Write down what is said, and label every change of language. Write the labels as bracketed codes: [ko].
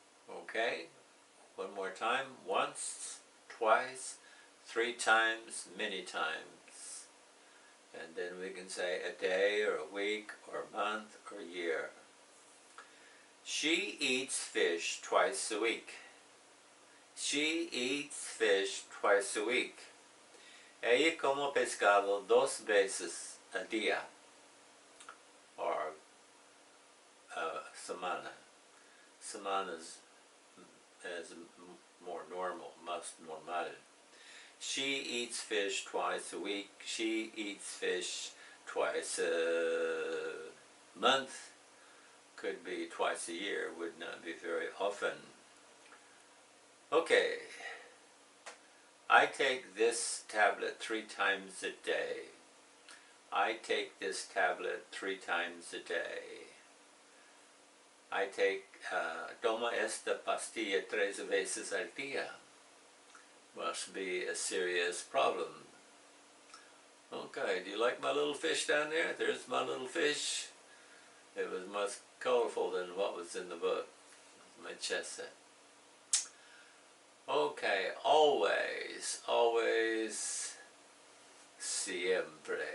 [en] Okay, one more time. Once, twice, 3 times, many times. And then we can say a day or a week or a month or a year. She eats fish twice a week. She eats fish twice a week. [es] Ella come pescado 2 veces a día, or semana. [en] Semana is more normal, [es] más normal. [en] She eats fish twice a week. She eats fish twice a month. Could be twice a year, would not be very often. Okay. I take this tablet 3 times a day. I take this tablet 3 times a day. I take, [es] toma esta pastilla 3 veces al día. [en] Must be a serious problem. Okay, do you like my little fish down there? There's my little fish. It was much colorful than what was in the book. My chest set. Okay, always, always, siempre.